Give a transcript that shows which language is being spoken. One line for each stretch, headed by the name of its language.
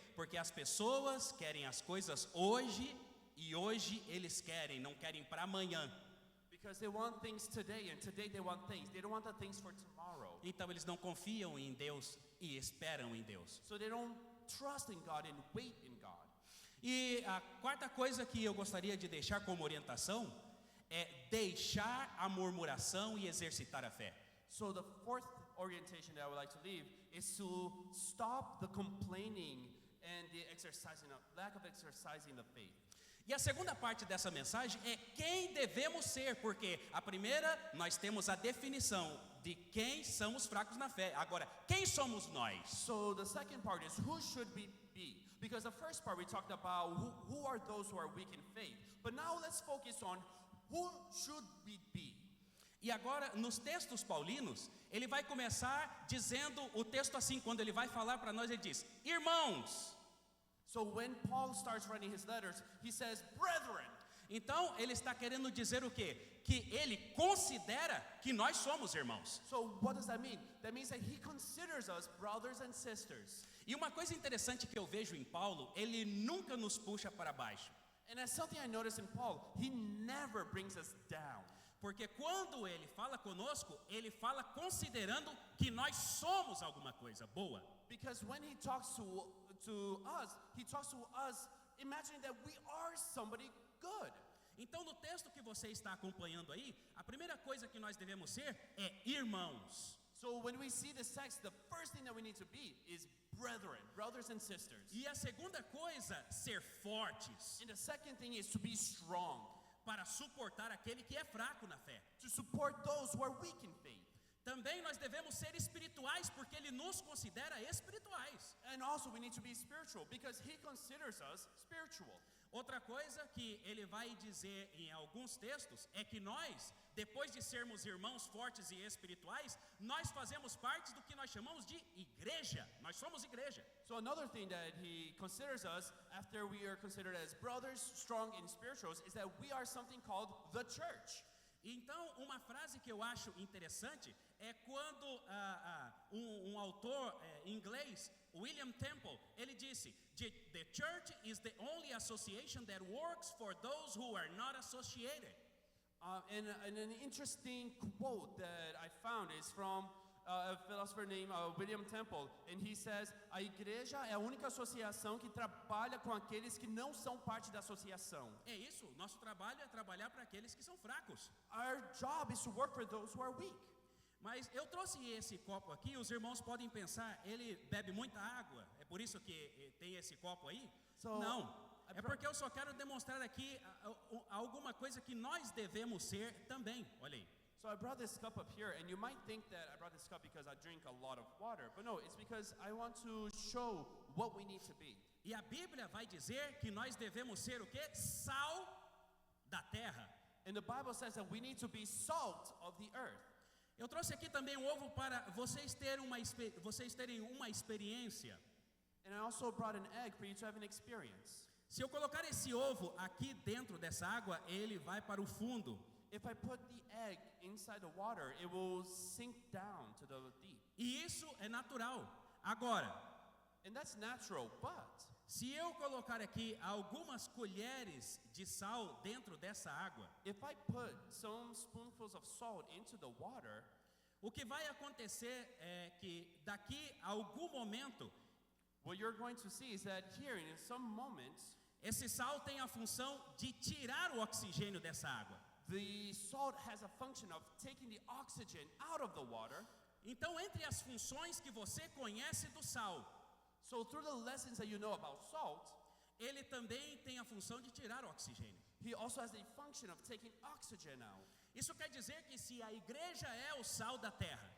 Portuguese: Porque as pessoas querem as coisas hoje e hoje eles não querem para amanhã.
English: Because they want things today and today they want things. They don't want the things for tomorrow.
Portuguese: Então eles não confiam em Deus e esperam em Deus.
English: So they don't trust in God and wait in God.
Portuguese: E a quarta coisa que eu gostaria de deixar como orientação é deixar a murmuração e exercitar a fé.
English: So the fourth orientation that I would like to leave is to stop the complaining and the lack of exercising the faith.
Portuguese: E a segunda parte dessa mensagem é quem devemos ser, porque a primeira nós temos a definição de quem são os fracos na fé. Agora, quem somos nós?
English: So the second part is who should we be? Because the first part we talked about who are those who are weak in faith. But now let's focus on who should we be?
Portuguese: E agora, nos textos paulinos, ele vai começar dizendo o texto assim, quando ele vai falar para nós, ele diz: irmãos.
English: So when Paul starts writing his letters, he says, brethren.
Portuguese: Então, ele está querendo dizer o quê? Que ele considera que nós somos irmãos.
English: So what does that mean? That means that he considers us brothers and sisters.
Portuguese: E uma coisa interessante que eu vejo em Paulo, ele nunca nos puxa para baixo.
English: And that's something I noticed in Paul. He never brings us down.
Portuguese: Porque quando ele fala conosco, ele fala considerando que nós somos alguma coisa boa.
English: Because when he talks to us imagining that we are somebody good.
Portuguese: Então, no texto que você está acompanhando aí, a primeira coisa que nós devemos ser é irmãos.
English: So when we see this text, the first thing that we need to be is brethren, brothers and sisters.
Portuguese: E a segunda coisa, ser fortes,
English: And the second thing is to be strong,
Portuguese: para suportar aquele que é fraco na fé.
English: to support those who are weak in faith.
Portuguese: Também nós devemos ser espirituais, porque ele nos considera espirituais.
English: And also we need to be spiritual because he considers us spiritual.
Portuguese: Outra coisa que ele vai dizer em alguns textos é que nós, depois de sermos irmãos fortes e espirituais, nós fazemos parte do que nós chamamos de igreja. Nós somos igreja.
English: So another thing that he considers us after we are considered as brothers, strong and spirituals, is that we are something called the church.
Portuguese: Então, uma frase que eu acho interessante é quando um autor inglês, William Temple, ele disse:
English: "The church is the only association that works for those who are not associated." And an interesting quote that I found is from a philosopher named William Temple, and he says,
Portuguese: a igreja é a única associação que trabalha com aqueles que não são parte da associação. É isso, nosso trabalho é trabalhar para aqueles que são fracos.
English: Our job is to work for those who are weak.
Portuguese: Mas eu trouxe esse copo aqui, os irmãos podem pensar, ele bebe muita água, é por isso que tem esse copo aí? Não, é porque eu só quero demonstrar aqui alguma coisa que nós devemos ser também, olha aí.
English: So I brought this cup up here, and you might think that I brought this cup because I drink a lot of water, but no, it's because I want to show what we need to be.
Portuguese: E a Bíblia vai dizer que nós devemos ser o quê? Sal da terra.
English: And the Bible says that we need to be salt of the earth.
Portuguese: Eu trouxe aqui também um ovo para vocês terem uma experiência.
English: And I also brought an egg for you to have an experience.
Portuguese: Se eu colocar esse ovo aqui dentro dessa água, ele vai para o fundo.
English: If I put the egg inside the water, it will sink down to the deep.
Portuguese: E isso é natural. Agora,
English: And that's natural, but
Portuguese: se eu colocar aqui algumas colheres de sal dentro dessa água,
English: if I put some spoonfuls of salt into the water,
Portuguese: o que vai acontecer é que daqui a algum momento,
English: what you're going to see is that here in some moments,
Portuguese: esse sal tem a função de tirar o oxigênio dessa água.
English: the salt has a function of taking the oxygen out of the water.
Portuguese: Então, entre as funções que você conhece do sal,
English: So through the lessons that you know about salt,
Portuguese: ele também tem a função de tirar o oxigênio.
English: he also has the function of taking oxygen out.
Portuguese: Isso quer dizer que se a igreja é o sal da terra,